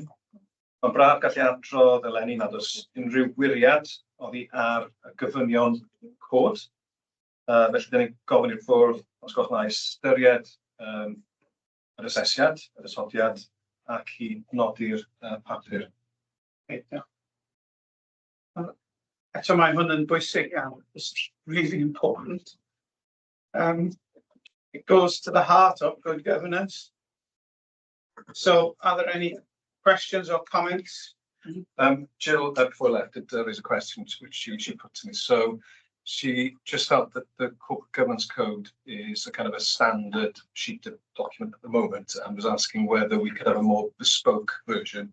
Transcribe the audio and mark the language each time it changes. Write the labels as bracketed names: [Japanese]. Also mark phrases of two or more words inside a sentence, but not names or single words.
[Welsh] Mae'n braf gallu adrodd eleni nad oes unrhyw wiriad oddi ar y gyfynion cod. Felly, dyn ni'n gofyn i'r bwrdd os gwelwch na ystyried yr asesiad, yr atodiad, ac i nodi'r papur. Eto mae hwn yn bwysig iawn. [English] It's really important. It goes to the heart of good governance. So, are there any questions or comments? Jill, before I left, did raise a question which she put to me. So, she just felt that the Corporate Governance Code is a kind of a standard sheet of document at the moment, and was asking whether we could have a more bespoke version.